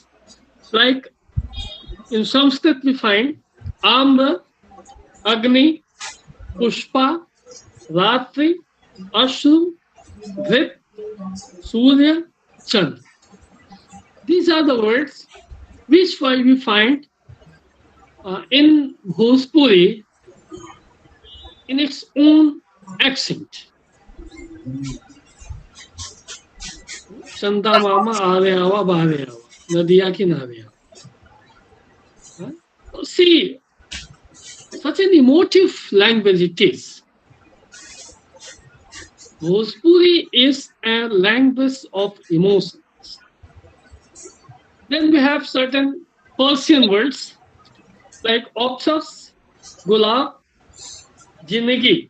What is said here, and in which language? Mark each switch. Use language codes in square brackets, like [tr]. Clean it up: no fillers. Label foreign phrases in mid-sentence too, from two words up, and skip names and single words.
[en] Like in Sanskrit, we find Amba, Agni, Pushpa, Ratri, Ashru, Dhrit, Surya, Chandra. These are the words which we find in Bhojpuri in its own accent. [bho] चंदा मामा आरे आवा बहारे आवा, नदिया किनारे आवा. [en] See, such an emotive language it is. Bhojpuri is a language of emotions. Then we have certain Persian words like Oxus, Gulab, Jindagi.